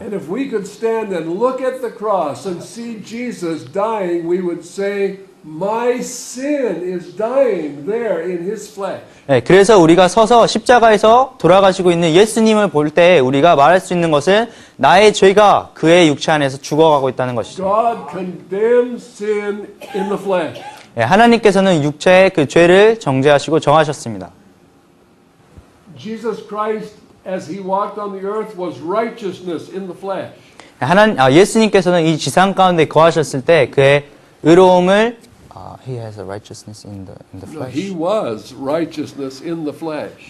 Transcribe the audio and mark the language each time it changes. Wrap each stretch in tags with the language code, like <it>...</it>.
<en>And if we could stand and look at the cross and see Jesus dying, we would say, my sin is dying there in His flesh.</en> <ko>예, 그래서 우리가 서서 십자가에서 돌아가시고 있는 예수님을 볼 때 우리가 말할 수 있는 것은 나의 죄가 그의 육체 안에서 죽어가고 있다는 것이죠.</ko> <en>God condemned sin in the flesh.</en> <ko>예, 하나님께서는 육체의 그 죄를 정죄하시고 정하셨습니다.</ko> <en>Jesus Christ, as He walked on the earth, was righteousness in the flesh.</en> <ko>예수님께서는 이 지상 가운데 거하셨을 때 그의 의로움을</ko> <en>He has a righteousness in the No, flesh. He was righteousness in the flesh.</en>